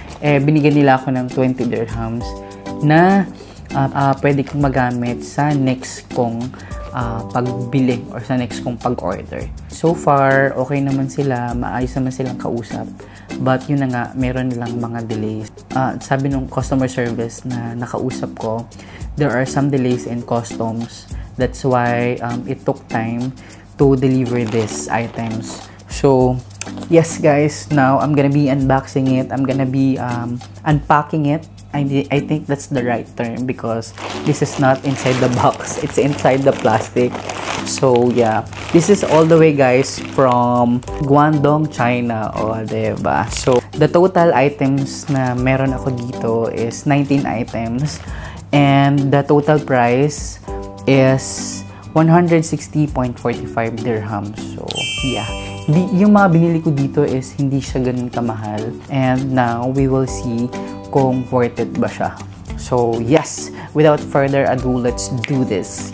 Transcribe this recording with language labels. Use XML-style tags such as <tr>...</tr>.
<tl>Binigyan nila ako ng 20 dirhams na pwede kong magamit sa next kong pagbili or sa next kong pag-order. So far, okay naman sila, maayos naman silang kausap. But yun na nga, meron nilang mga delays. Sabi nung</tl> <en>customer service</en> <tl>na nakausap ko,</tl> <en>there are some delays in customs. That's why it took time to deliver these items. So, yes guys, now I'm gonna be unboxing it. I'm gonna be unpacking it. I think that's the right term because this is not inside the box. It's inside the plastic. So, yeah. This is all the way, guys, from Guangdong, China.</en> <tl>O, diba?</tl> <en>So, the total items</en> <tl>na meron ako dito</tl> <en>is 19 items. And the total price is 160.45 dirhams. So, yeah.</en> <tl>Yung mga binili ko dito is hindi siya ganun kamahal.</tl> <en>And now, we will see</en> <tl>kung worth it ba siya.</tl> <en>So, yes. Without further ado, let's do this.</en>